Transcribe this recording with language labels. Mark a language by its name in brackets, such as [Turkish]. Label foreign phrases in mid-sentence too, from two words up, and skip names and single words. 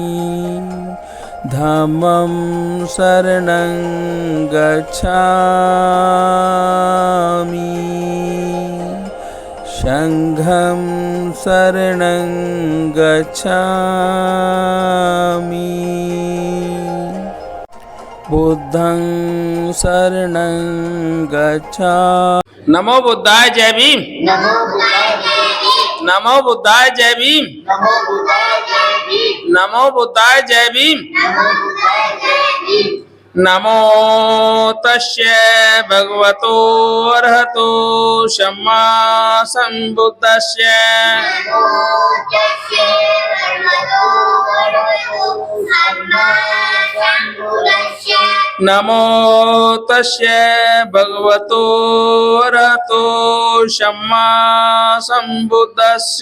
[Pali] धम्मं शरणं गच्छामि संघं शरणं गच्छामि बुद्धं शरणं गच्छामि। नमो बुद्धाय [Marathi] जय भीम। [Pali] नमो बुद्धाय [Marathi] जय भीम। [Pali] नमो बुद्धाय [Marathi] जय भीम। [Pali] नमो बुद्धाय [Marathi] जय भीम। [Pali] नमो बुद्धाय [Marathi] जय भीम। [Pali] नमो बुद्धाय [Marathi] जय भीम। [Pali] नमो तस्य भगवतो अरहतो सम्मा सम्बुद्धस्य। नमो तस्य भगवतो अरहतो सम्मा सम्बुद्धस्य। नमो तस्य भगवतो अरहतो सम्मा सम्बुद्धस्य।